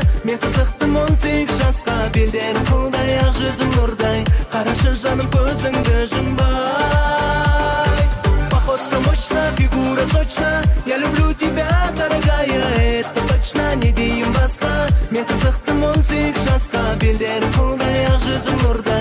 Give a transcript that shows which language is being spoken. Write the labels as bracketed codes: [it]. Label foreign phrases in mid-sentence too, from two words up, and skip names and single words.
[kk] Мен қызықтым 18 жасқа, белдерің қылдай, ақ жүзің нұрдай. Қарашы жаным көзіңді жұмбай. [ru] Походка мощная, фигура сочная. Я люблю тебя, дорогая, это точно, [kk] не дейін басқа. Мен қызықтым 18 жасқа, белдерің қылдай, ақ жүзің нұрдай.